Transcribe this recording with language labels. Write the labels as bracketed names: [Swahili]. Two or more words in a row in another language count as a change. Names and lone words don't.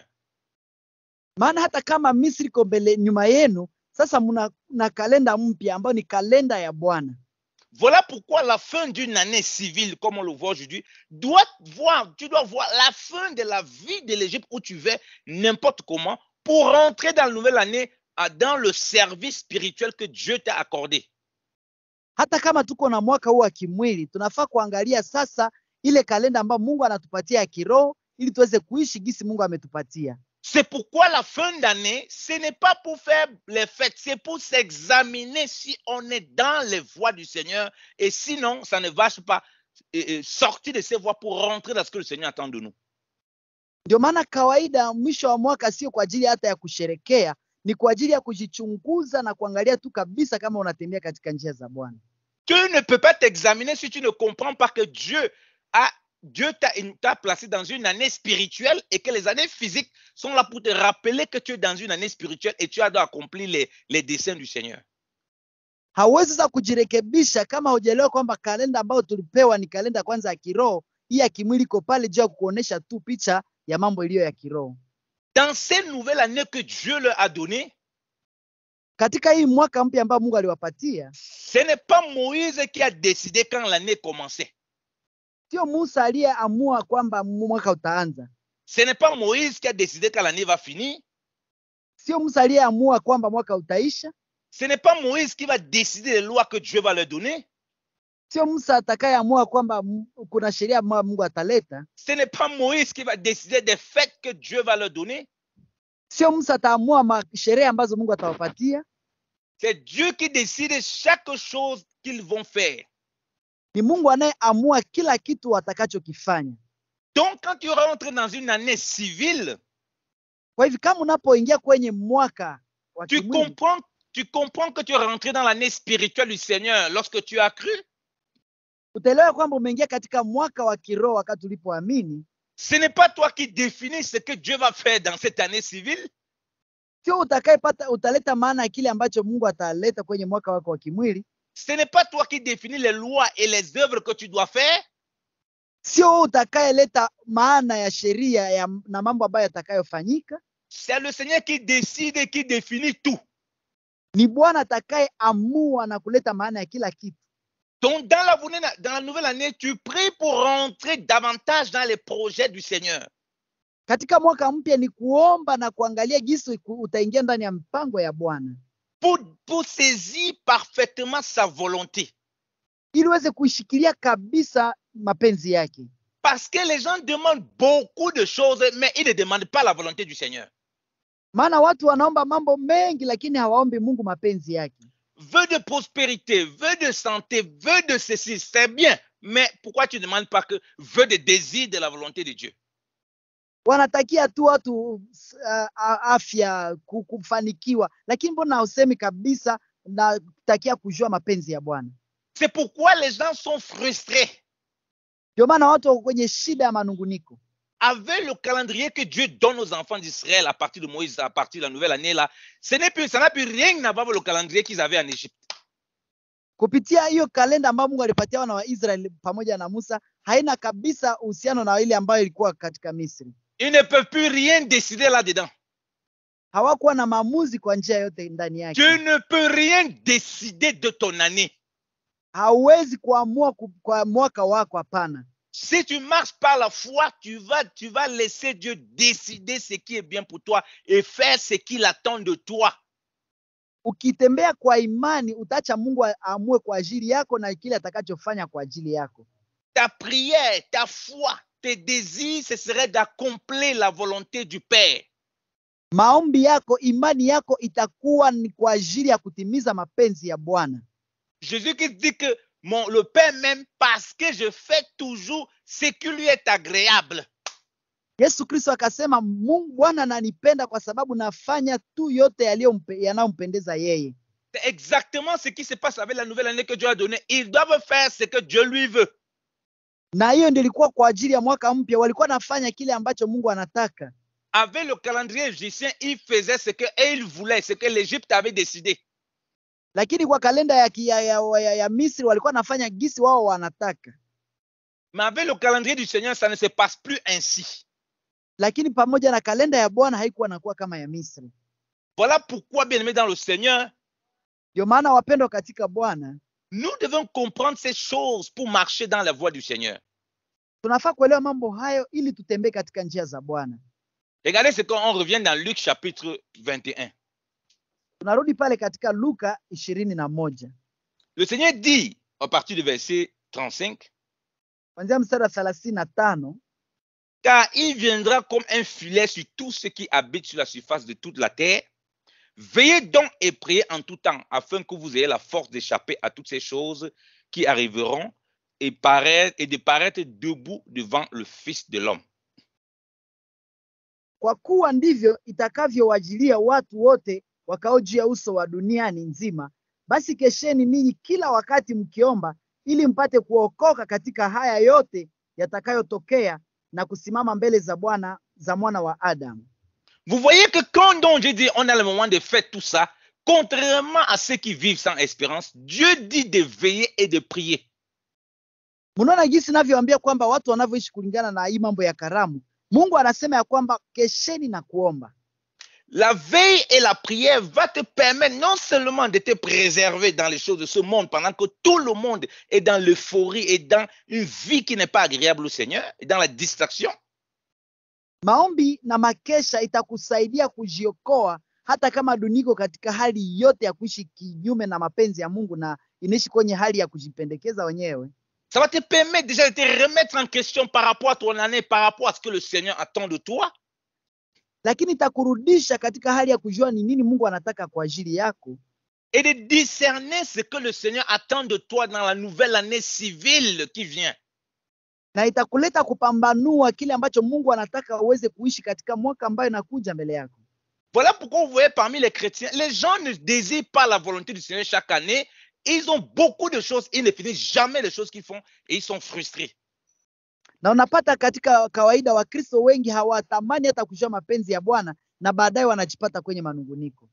[Swahili] Maana hata kama Misri iko mbele nyuma yenu, sasa mna kalenda mpya ambayo ni kalenda ya Bwana. [French] Voilà pourquoi la fin d'une année civile, comme on le voit aujourd'hui, tu dois voir la fin de la vie de l'Égypte où tu vas n'importe comment pour rentrer dans la nouvelle année dans le service spirituel que Dieu t'a accordé. [Swahili] Hata kama tuko na mwaka huu wa kimwili, tunafaa kuangalia sasa ile kalenda ambayo Mungu anatupatia ya kiroho ili tuweze kuishi gisi Mungu ametupatia. [French] C'est pourquoi la fin d'année, ce n'est pas pour faire les fêtes, c'est pour s'examiner si on est dans les voies du Seigneur, et sinon, ça ne va pas sortir de ces voies pour rentrer dans ce que le Seigneur attend de nous. [Swahili] Ndio maana kawaida mwisho wa mwaka sio kwa ajili hata ya kusherekea, ni kwa ajili ya kujichunguza na kuangalia tu kabisa kama unatembea katika njia za Bwana. [French] Tu ne peux pas t'examiner si tu ne comprends pas que Dieu t'a placé dans une année spirituelle et que les années physiques sont là pour te rappeler que tu es dans une année spirituelle et tu dois accomplir les desseins du Seigneur. [Swahili] Hauwezi sasa kujirekebisha kama hujaelewa kwamba kalenda ambayo tulipewa ni kalenda kwanza ya kiroho, hii ya kimwili iko pale juu ya kuonesha tu picha ya mambo iliyo ya kiroho. [French] Dans cette nouvelle année que Dieu leur a donnée, [Swahili] katika hii mwaka mpya ambao Mungu aliwapatia, [French] ce n'est pas Moïse qui a décidé quand l'année commençait. [Swahili] Sio Musa aliyeamua kwamba mwaka utaanza. [French] Ce n'est pas Moïse qui a décidé quand l'année va finir. [Swahili] Sio Musa aliyeamua kwamba mwaka utaisha. [French] Ce n'est pas Moïse qui va décider les lois que Dieu va leur donner. [Swahili] Sio Musa atakayeamua kwamba kuna sheria Mungu ataleta. [French] Ce n'est pas Moïse qui va décider des fêtes que Dieu va leur donner. [Swahili] Sio Musa ataamua sheria ambazo Mungu atawapatia. [French] C'est Dieu qui décide chaque chose qu'ils vont faire. [Swahili] Ni Mungu anayeamua kila kitu watakachokifanya. [French] Donc quand tu rentres dans une année civile, [Swahili] kwa hivyo kama unapoingia kwenye mwaka wa kimwili, [French] tu comprends que tu es rentré dans l'année spirituelle du Seigneur lorsque tu as cru. [Swahili] Utaelewa kwamba umeingia katika mwaka wa kiroho wakati ulipoamini. [French] Ce n'est pas toi qui définis ce que Dieu va faire dans cette année civile. [Swahili] Sio utaleta maana ya kile ambacho Mungu ataleta kwenye mwaka wako wa kimwili. [French] Ce n'est pas toi qui définis les lois et les œuvres que tu dois faire. [Swahili] Sio utakayeleta maana ya sheria na mambo ambayo yatakayofanyika. [French] C'est le Seigneur qui décide et qui définit tout. [Swahili] Ni Bwana atakayeamua na kuleta maana ya kila kitu. [French] Donc dans la nouvelle année, tu pries pour rentrer davantage dans les projets du Seigneur. [Swahili] Katika mwaka mpya ni kuomba na kuangalia jinsi utaingia ndani ya mpango ya Bwana. [French] Pour saisir parfaitement sa volonté. [Swahili] Ili uweze kuishikilia kabisa mapenzi yake. [French] Parce que les gens demandent beaucoup de choses, mais ils ne demandent pas la volonté du Seigneur. [Swahili] Maana watu wanaomba mambo mengi lakini hawaombi Mungu mapenzi yake. [French] Vœu de prospérité, vœu de santé, vœu de ceci, c'est bien. Mais pourquoi tu ne demandes pas que vœu de désir de la volonté de Dieu? [Swahili] Wanatakia tu watu afya, kufanikiwa, lakini mbona usemi kabisa na takia kujua mapenzi ya Bwana? [French] C'est pourquoi les gens sont frustrés. [Swahili] Ndio maana watu wako kwenye shida ya manunguniko. [French] Avec le calendrier que Dieu donne aux enfants d'Israël à partir de Moïse, à partir de la nouvelle année là, ça n'a plus rien à voir avec le calendrier qu'ils avaient en Égypte. [Swahili] Kupitia hiyo kalenda ambayo Mungu alipatia wana wa Israeli pamoja na Musa, haina kabisa uhusiano na ile ambayo ilikuwa katika Misri. [French] Ils ne peuvent plus rien décider là-dedans. [Swahili] hawakuwa na maamuzi kwa njia yote ndani [French] Tu [Swahili] yake. [French] ne peux rien décider de ton année. [Swahili] Hauwezi kuamua kwa mwaka wako, hapana. [French] Si tu marches par la foi, tu vas laisser Dieu décider ce qui est bien pour toi et faire ce qu'il attend de toi. [Swahili] Ukitembea kwa imani, utaacha Mungu aamue kwa ajili yako na kile atakachofanya kwa ajili yako. [French] Ta prière, ta foi, tes désirs, ce serait d'accomplir la volonté du Père. [Swahili] Maombi yako, imani yako itakuwa ni kwa ajili ya kutimiza mapenzi ya Bwana. [French] Jésus qui dit que le Père m'aime parce que je fais toujours ce qui lui est agréable. [Swahili] Yesu Kristo akasema Mungu Bwana ananipenda kwa sababu nafanya tu yote yanayompendeza yeye. [French] C'est exactement ce qui se passe avec la nouvelle année que Dieu a donnée. Ils doivent faire ce que Dieu lui veut. [Swahili] Na hiyo ndio ilikuwa kwa ajili ya mwaka mpya, walikuwa nafanya kile ambacho Mungu anataka. [French] Avec le calendrier égyptien, ils faisaient ce qu'ils voulaient, ce que l'Égypte avait décidé. [Swahili] Lakini kwa kalenda ya Misri walikuwa nafanya gisi wao wanataka. [French] Mais avec le calendrier du Seigneur, ça ne se passe plus ainsi. [Swahili] Lakini pamoja na kalenda ya Bwana haikuwa nakuwa kama ya Misri. [French] Voilà pourquoi, bien-aimés dans le Seigneur, [Swahili] ndio maana wapendwa katika Bwana, [French] nous devons comprendre ces choses pour marcher dans la voie du Seigneur. [Swahili] Tunafaa kuelewa mambo hayo ili tutembee katika njia za Bwana. [French] Regardez ce qu'on revient dans Luc chapitre 21. [Swahili] Tunarudi pale katika Luka 21. [French] Le Seigneur dit, à partir du verset 35, [Swahili] kuanzia mstari wa 35, [French] car il viendra comme un filet sur tous ceux qui habitent sur la surface de toute la terre. Veillez donc et priez en tout temps, afin que vous ayez la force d'échapper à toutes ces choses qui arriveront et de paraître debout devant le Fils de l'homme. [Swahili] Kwa kuwa ndivyo itakavyowajilia watu wote wakao juu ya uso wa duniani nzima. Basi kesheni ninyi kila wakati mkiomba, ili mpate kuokoka katika haya yote yatakayotokea na kusimama mbele za Bwana za mwana wa Adamu. [French] Vous voyez que quand donc je dis on a le moment de faire tout ça, contrairement à ceux qui vivent sans espérance, Dieu dit de veiller et de prier. [Swahili] Mnaona jinsi ninavyoambia kwamba watu wanavyoishi kulingana na hii mambo ya karamu. Mungu anasema ya kwamba kesheni na kuomba. [French] La veille et la prière va te permettre non seulement de te préserver dans les choses de ce monde pendant que tout le monde est dans l'euphorie et dans une vie qui n'est pas agréable au Seigneur, et dans la distraction. [Swahili] Maombi na makesha itakusaidia kujiokoa hata kama dunia iko katika hali yote ya kuishi kinyume na mapenzi ya Mungu na inaishi kwenye hali ya kujipendekeza wenyewe. [French] Ça va te permettre déjà de te remettre en question par rapport à ton année, par rapport à ce que le Seigneur attend de toi. [Swahili] Lakini itakurudisha katika hali ya kujua ni nini Mungu anataka kwa ajili yako. [French] Et de discerner ce que le Seigneur attend de toi dans la nouvelle année civile qui vient. [Swahili] Na itakuleta kupambanua kile ambacho Mungu anataka uweze kuishi katika mwaka ambayo inakuja mbele yako. [French] Voilà pourquoi vous voyez parmi les chrétiens, les gens ne désirent pas la volonté du Seigneur chaque année. Ils ont beaucoup de choses, ils ne finissent jamais les choses qu'ils font et ils sont frustrés. [Swahili] Na unapata katika kawaida Wakristo wengi hawatamani hata kujua mapenzi ya Bwana na baadaye wanajipata kwenye manunguniko.